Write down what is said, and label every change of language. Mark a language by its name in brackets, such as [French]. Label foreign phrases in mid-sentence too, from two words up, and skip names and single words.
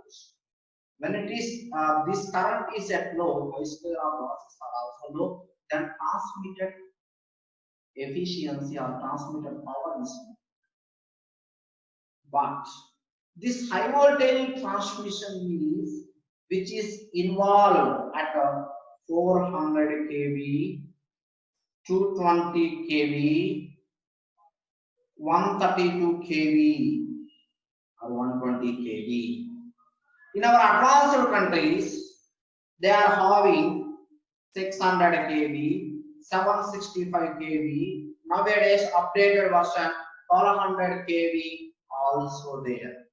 [English] When it is this current is at low, I square R losses are also low, then transmitted efficiency or transmitted power is low. But this high voltage transmission is which is involved at a 400 kV, 220 kV, 132 kV or 120 kV. In our advanced countries, they are having 600 kV, 765 kV, nowadays updated version 1200 kV also there.